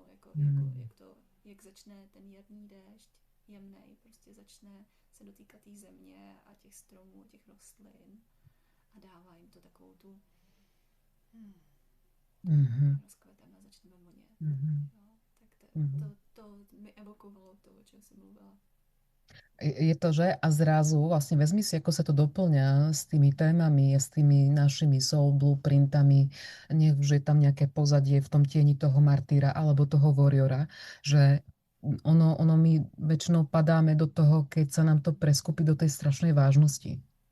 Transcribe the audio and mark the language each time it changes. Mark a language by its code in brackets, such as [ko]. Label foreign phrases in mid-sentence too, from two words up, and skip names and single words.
[cs] Jak začne ten jarní déšť, jemnej, prostě začne se dotýkat té země a těch stromů, těch rostlin a dává jim to takovou tu rozkveteme a začneme vonět. No, tak to mi evokovalo to, o čem jsem mluvila. Je to, že? [sk] A zrazu vlastne vezmi si, ako sa to doplňa s tými témami, s tými našimi [en] soul blueprintami, [sk] nech už je tam nejaké pozadie v tom tieni toho martýra alebo toho warriora, že ono my väčšinou padáme do toho, keď sa nám to preskupí do tej strašnej vážnosti.